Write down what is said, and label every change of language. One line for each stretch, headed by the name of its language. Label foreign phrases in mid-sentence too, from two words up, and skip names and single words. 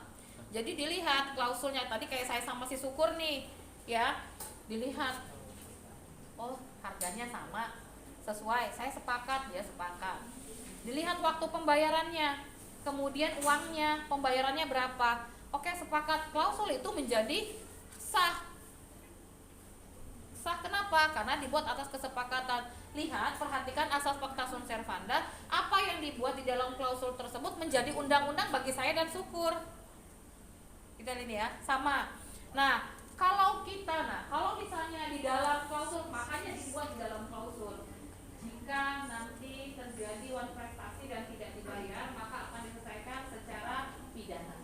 Indonesian: Jadi dilihat klausulnya, tadi kayak saya sama si Syukur nih, ya, dilihat, oh harganya sama, sesuai, saya sepakat, dia sepakat. Dilihat waktu pembayarannya, kemudian uangnya, pembayarannya berapa, oke sepakat, klausul itu menjadi sah. Sah kenapa? Karena dibuat atas kesepakatan. Lihat, perhatikan asas
Latin: pacta sunt servanda,
Indonesian: apa yang dibuat di dalam klausul tersebut menjadi undang-undang bagi saya dan Syukur. Kita lihat ya, sama. Nah, kalau misalnya di dalam klausul, makanya dibuat di dalam klausul. Jika nanti terjadi uang prestasi dan tidak dibayar, maka akan diselesaikan secara pidana.